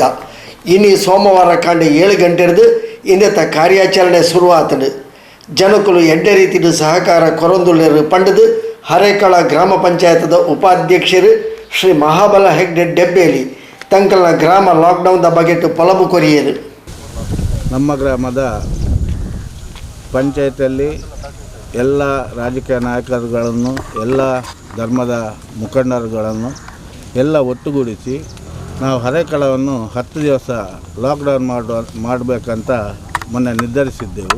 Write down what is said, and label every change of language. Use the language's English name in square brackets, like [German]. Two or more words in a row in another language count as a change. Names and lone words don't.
[Tulu] ಇನ್ನು ಸೋಮವಾರ ಕಂಡು 7 ಗಂಟೆದು ಇಂದೆತ್ತ ಕಾರ್ಯಾಚರಣೆ ಶುರುವಾತದು. ಜನಕುಲು ಎಡ್ಡೆ ರೀತಿಯ ಸಹಕಾರ ಕೊರೊಂದುಳ್ಳರು ಪಂಡದು ಹರೇಕಳ ಗ್ರಾಮ ಪಂಚಾಯತದ ಉಪಾಧ್ಯಕ್ಷರು ಶ್ರೀ ಮಹಾಬಲ ಹೆಗ್ಡೆ ಡೆಬ್ಬೇಲಿ ತಂಕಲ್ನ ಗ್ರಾಮ ಲಾಕ್ಡೌನ್ದ ಬಗೆಟ್ಟು ಪಲಬು ಕೊರಿಯರು. [Kannada] ನಮ್ಮ ಗ್ರಾಮದ ಪಂಚಾಯತಿಯಲ್ಲಿ ಎಲ್ಲ ರಾಜಕೀಯ ನಾಯಕರುಗಳನ್ನು, ಎಲ್ಲ ಧರ್ಮದ ಮುಖಂಡರುಗಳನ್ನು ಎಲ್ಲ ಒಟ್ಟುಗೂಡಿಸಿ ನಾವು ಹರೇಕಳವನ್ನು 10 ದಿವಸ ಲಾಕ್ಡೌನ್ ಮಾಡಬೇಕಂತ ಮೊನ್ನೆ ನಿರ್ಧರಿಸಿದ್ದೆವು.